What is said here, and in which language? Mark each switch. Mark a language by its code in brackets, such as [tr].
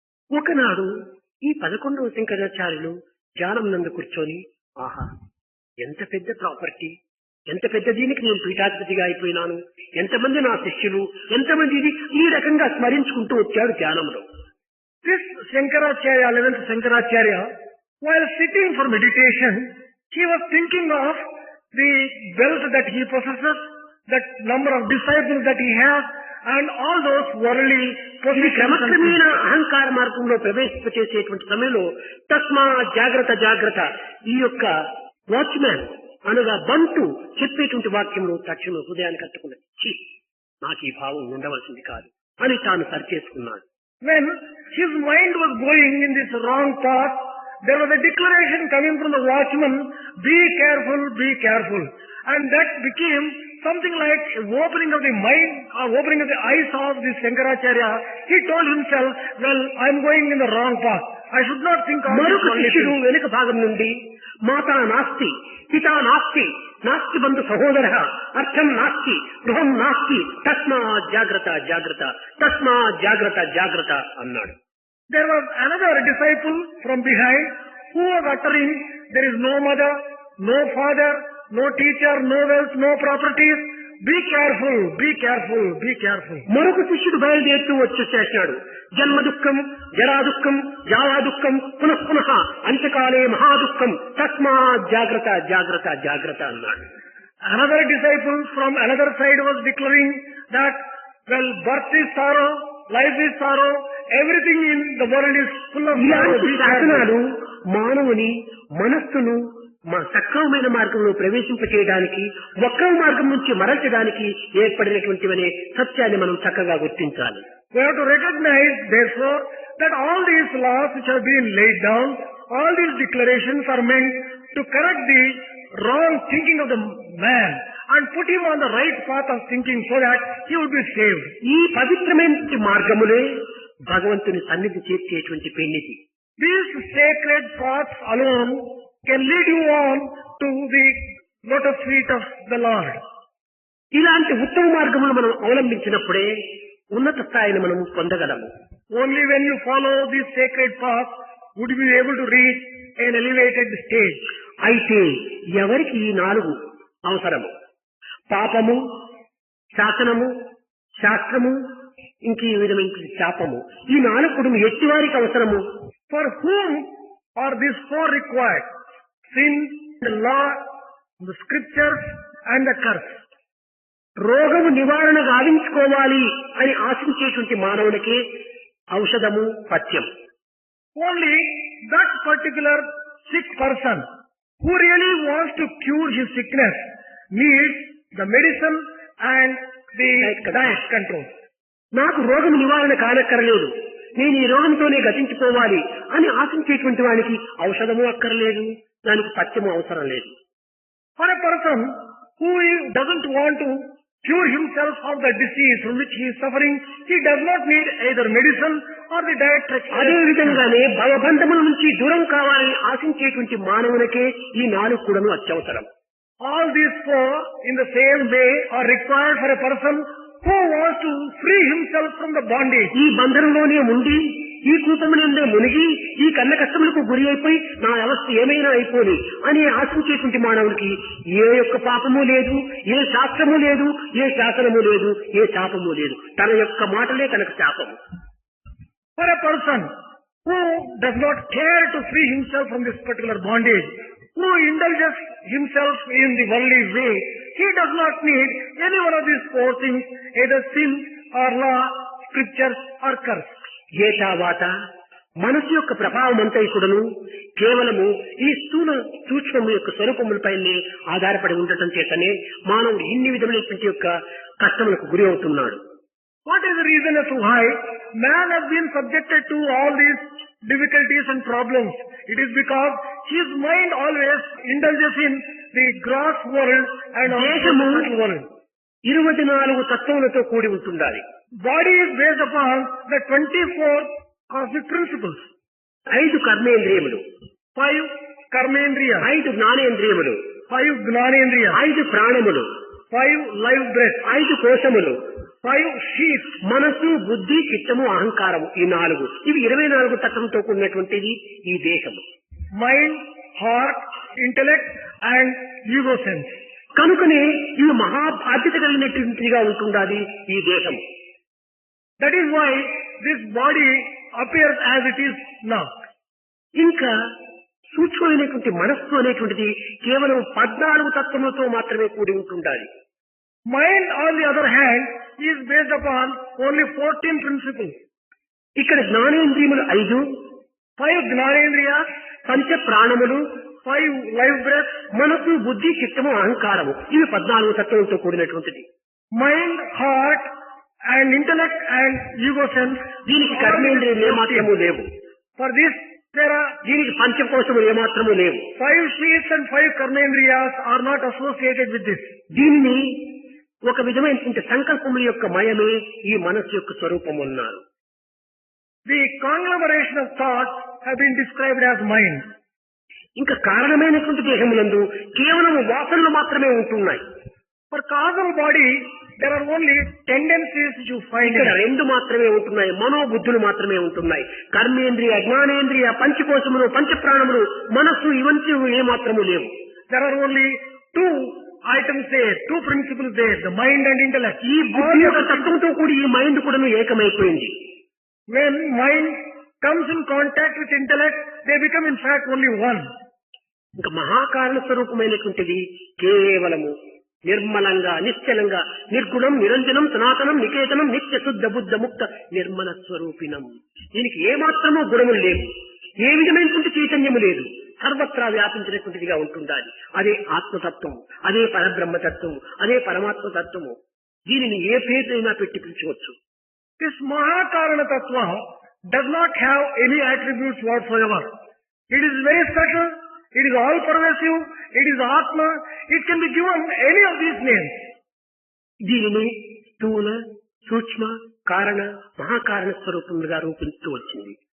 [te] ఒకనాడు ఈ 11వ శంకరాచార్యులు ధ్యానం నందు కూర్చొని, ఆహా ఎంత పెద్ద ప్రాపర్టీ, ఎంత పెద్ద దీనికి నేను పీఠాధిపతిగా అయిపోయినాను, ఎంతమంది నా శిష్యులు, ఎంతమంది ఇది ఈ రకంగా స్మరించుకుంటూ వచ్చాడు ధ్యానంలో. [en] This Shankaracharya, 11th Shankaracharya, while sitting for meditation, he was thinking of the wealth that he possesses, that number of disciples that he has, and all those worldly [te] ఇది [en] possessions. [te] క్రమక్రమేణ అహంకార మార్గంలో ప్రవేశింపచేసేటువంటి సమయంలో [sa] తస్మా జాగ్రత్త జాగ్రత్త [te] ఈ యొక్క వాచ్మ్యాన్ అనగా బంటు చెప్పేటువంటి వాక్యంలో తక్షణం హృదయాన్ని కట్టుకున్నది. ఛీ, నాకు ఈ భావం ఉండవలసింది కాదు అని తాను సరిచేసుకున్నాడు. [en] When his mind was going in this wrong path, there was a declaration coming from the watchman, be careful, be careful. And that became something like opening of the mind, or opening of the eyes of this Shankaracharya. He told himself, well, I am going in the wrong path. I should not think of this [te] మరొక [en] only [te] శిష్యుడు [en] thing. [te] వెనుక భాగం నుండి [sa] మాతా నాస్తి, పితా నాస్తి, నాస్తి బంధు సహోదర, అర్థం నాస్తి, గృహం నాస్తి, తస్మా జాగ్రత్త జాగ్రత్త, [te] తస్మా జాగ్రత్త జాగ్రత్త అన్నాడు. [en] There was another disciple from behind who was uttering, there is no mother, no father, no teacher, no wealth, no properties. Be careful, be careful, be careful. [te] మరొక శిష్యుడు బయలుదేరుతూ వచ్చేసేసాడు. [sa] జన్మ దుఃఖం, జరా దుఃఖం, జావా దుఃఖం, పునః పునః అంత్యకాలే మహాదుఃఖం, తస్మా జాగ్రత్త జాగ్రత్త [te] జాగ్రత్త అన్నాడు. [en] Another disciple from another side was declaring that, well, birth is sorrow, life is sorrow, everything in the world is full of sorrow. [te] ఇలాంటి [en] Be [te] శాసనాలు [en] careful. [te] మానవుని మనస్సును సక్రమమైన మార్గంలో ప్రవేశింపచేయడానికి, వక్ర మార్గం నుంచి మరల్చడానికి ఏర్పడినటువంటివనే సత్యాన్ని మనం చక్కగా గుర్తించాలి. [en] We have to recognize, therefore, that all these laws which have been laid down, all these declarations are meant to correct the wrong thinking of the man and put him on the right path of thinking so that he would be saved. [te] ఈ పవిత్రమైన మార్గములే భగవంతుని సన్నిధి చేర్చేటువంటి పెన్నిది. [en] These sacred paths alone can lead you on to the lotus feet of the Lord. [te] ఇలాంటి ఉత్తమ మార్గములు మనం అవలంబించినప్పుడే ఉన్నత స్థాయిని మనం పొందగలము. [en] Only when you follow this sacred path would you be able to reach an elevated stage. [te] అయితే ఎవరికి ఈ 4 అవసరము? పాపము, శాసనము, శాస్త్రము, ఇంక ఈ విధమైన శాపము, ఈ 4 ఎట్టివారికి అవసరము? [en] For whom are these 4 required? Sin, the law, the scriptures and the curse. [te] రోగము నివారణ గావించుకోవాలి అని ఆశించేటువంటి మానవుడికి ఔషధము పథ్యం. [en] Only that particular sick person who really wants to cure his sickness needs the medicine and the diet control. [te] నాకు రోగం నివారణ కానక్కరలేదు, నేను ఈ రోగంతోనే గతించిపోవాలి అని ఆశించేటువంటి వానికి ఔషధము అక్కర్లేదు, దానికి పథ్యము అవసరం లేదు. [en] For a person who doesn't want to cure himself of the disease from which he is suffering, he does not need either medicine or the diet. [te] అదే విధంగానే భవబంధముల నుంచి దూరం కావాలని ఆశించేటువంటి మానవునికే ఈ 4 కూడాను అత్యవసరం. [en] All these 4 in the same way are required for a person who wants to free himself from the bondage. [te] ఈ బంధనంలోనే ఉండి, ఈ కూపమునందే మునిగి, ఈ కన్న కష్టములకు గురి అయిపోయి నా అవస్థ ఏమైనా అయిపోని అని ఆశించేటువంటి మానవుడికి ఏ యొక్క పాపము లేదు, ఏ శాస్త్రము లేదు, ఏ శాసనము లేదు, ఏ శాపము లేదు. తన యొక్క మాటలే తనకు శాపము. [en] For a person who does not care to free himself from this particular bondage, who indulges himself in the worldly way, he does not need any one of these 4 things, either sin or law, scriptures or curse. [te] ఏతావాత మనసు యొక్క ప్రభావం అంతా కూడాను కేవలము ఈ స్థూల సూక్ష్మము యొక్క స్వరూపములపైనే ఆధారపడి ఉండటం చేతనే మానవుడు ఇన్ని విధమైనటువంటి యొక్క కష్టములకు గురి అవుతున్నాడు. [en] What is the reason as to why man has been subjected to all these difficulties and problems? It is because his mind always indulges in the gross world and also the [te] దేశము [en] subtle world. [te] 24 తత్వములతో కూడి ఉంటుండాలి. [en] Body is based upon the 24 cosmic principles. [te] 5 కర్మేంద్రియములు, [en] 5 karmendriyas, [te] 5 జ్ఞానేంద్రియములు, [en] 5 gnanendriyas, [te] 5 ప్రాణములు, [en] 5 life breath, [te] 5 కోశములు, [en] 5 sheaths, [te] మనసు, బుద్ధి, చిత్తము, అహంకారము, ఈ 4 ఇవి 24 తత్వంతో కూడినటువంటిది ఈ దేశము. [en] mind, heart, intellect and ego sense. [te] కనుకనే ఇవి మహా బాధ్యత కలిగినటువంటిదిగా ఉంటుండాలి ఈ దేశము. [en] That is why this body appears as it is now. [te] ఇంకా సూక్ష్మమైనటువంటి మనస్సు అనేటువంటిది కేవలం 14 తత్వములతో మాత్రమే కూడి ఉంటుండాలి. [en] Mind, on the other hand, is based upon only 14 principles. [te] ఇక్కడ జ్ఞానేంద్రియములు 5, [en] 5 gnanendriyas, [te] పంచ ప్రాణములు, [en] 5 life breaths, [te] మనసు, బుద్ధి, చిత్తము, అహంకారము ఇవి 14 తత్వములతో కూడినటువంటిది. [en] mind, heart and intellect and ego sense. [te] దీనికి కర్మేంద్రియాలు ఏమాత్రము లేవు. [en] For this, there are [te] దీనికి పంచకోశములు ఏమాత్రము లేవు. [en] 5 sheaths and 5 karmendriyas are not associated with this. [te] దీనిని ఒక విధమైనటువంటి సంకల్పముల యొక్క మయమే ఈ మనస్సు యొక్క స్వరూపం అన్నారు. [en] The conglomeration of thoughts have been described as mind. [te] ఇంకా కారణమైనటువంటి దేహములందు కేవలం వాసనలు మాత్రమే ఉంటున్నాయి. [en] For causal body, there are only tendencies you find. [te] ఇక్కడ 2 మాత్రమే ఉంటున్నాయి, మనోబుద్ధులు మాత్రమే ఉంటున్నాయి. కర్మేంద్రియ, జ్ఞానేంద్రియ, పంచకోశములు, పంచప్రాణములు, మనస్సు ఇవంటి ఏమాత్రము లేవు. [en] There are only 2 items there, 2 principles there, the mind and intellect. [te] ఈ బుద్ధి యొక్క తత్వంతో కూడి ఈ మైండ్ కూడా ఏకమైపోయింది. [en] When mind comes in contact with intellect, they become in fact only one. [te] ఇంకా మహాకారణ స్వరూపమైనటువంటిది కేవలము నిర్మలంగా, నిశ్చలంగా, నిర్గుణం, నిరంజనం, సనాతనం, నికేతనం, [sa] నిత్య శుద్ధ బుద్ధ ముక్త నిర్మల స్వరూపిణం. [te] దీనికి ఏమాత్రమూ గుణములు లేవు, ఏ విధమైనటువంటి చైతన్యము లేదు, సర్వత్రా వ్యాపించినటువంటిదిగా ఉంటుండాలి. అదే ఆత్మతత్వం, అదే పరబ్రహ్మతత్వం, అదే పరమాత్మతత్వము. దీనిని ఏ పేరునైనా పెట్టి పిలుచవచ్చు. [en] This Mahakarana Tattva does not have any attributes whatsoever. It is very subtle, it is all pervasive, it is Atma, it can be given any of these names. [te] దీనిని స్థూల, సూక్ష్మ, కారణ, మహాకారణ స్వరూపములుగా రూపిస్తూ వచ్చింది.